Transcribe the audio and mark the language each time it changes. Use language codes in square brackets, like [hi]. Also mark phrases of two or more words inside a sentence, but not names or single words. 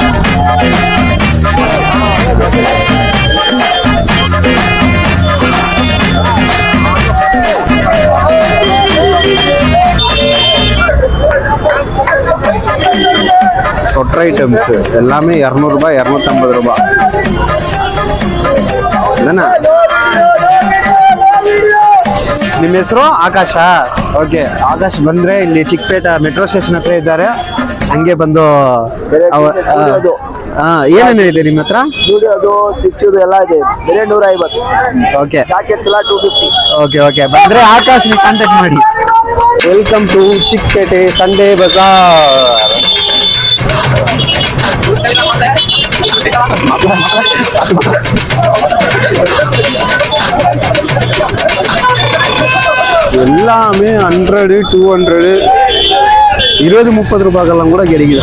[en] sweater items [ta] எல்லாமே 200 ரூபாய் 250 ரூபாய் ತಾನೆ. [kn] ನಿಮ್ಮ ಹೆಸರು ಆಕಾಶ? ಓಕೆ, ಆಕಾಶ್ ಬಂದ್ರೆ ಇಲ್ಲಿ ಚಿಕ್ಕಪೇಟೆ ಮೆಟ್ರೋ ಸ್ಟೇಷನ್ ಹತ್ರ ಇದ್ದಾರೆ. ಹಂಗೆ ಬಂದು ಏನೇನಿದೆ ನಿಮ್ಮ ಹತ್ರ? ಅದು ಸ್ಟಿಚ್ಚದು ಎಲ್ಲ ಇದೆ. ಬೇರೆ 150. ಓಕೆ, ಜಾಕೆಟ್ಸ್ ಎಲ್ಲ 250. ಓಕೆ ಓಕೆ, ಬಂದ್ರೆ ಆಕಾಶ್ ನೀವು ಕಾಂಟ್ಯಾಕ್ಟ್ ಮಾಡಿ. [en] welcome to Chickpete Sunday Bazaar. [ta] எல்லாமே 100 200 20-30 ரூபாய்க்கெல்லாம் கூட கிடைக்குதா.